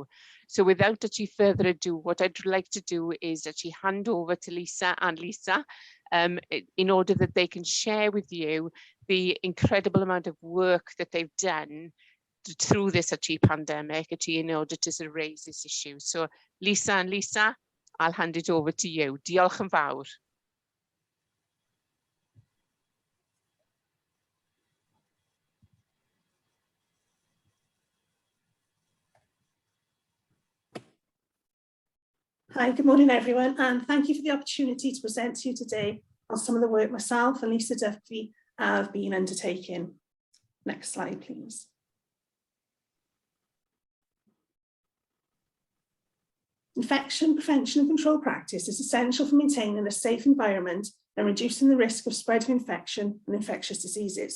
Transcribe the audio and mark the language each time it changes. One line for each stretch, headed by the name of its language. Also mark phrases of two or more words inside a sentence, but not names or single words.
English: So without further ado, what I'd like to do is hand over to Lisa and Lisa in order that they can share with you the incredible amount of work that they've done through this pandemic in order to sort of raise this issue. So Lisa and Lisa, I'll hand it over to you.
Welsh: Diolch yn fawr.
English: Hi, good morning everyone, and thank you for the opportunity to present to you today on some of the work myself and Lisa Duffy have been undertaking. Next slide, please. Infection prevention and control practice is essential for maintaining a safe environment and reducing the risk of spread of infection and infectious diseases.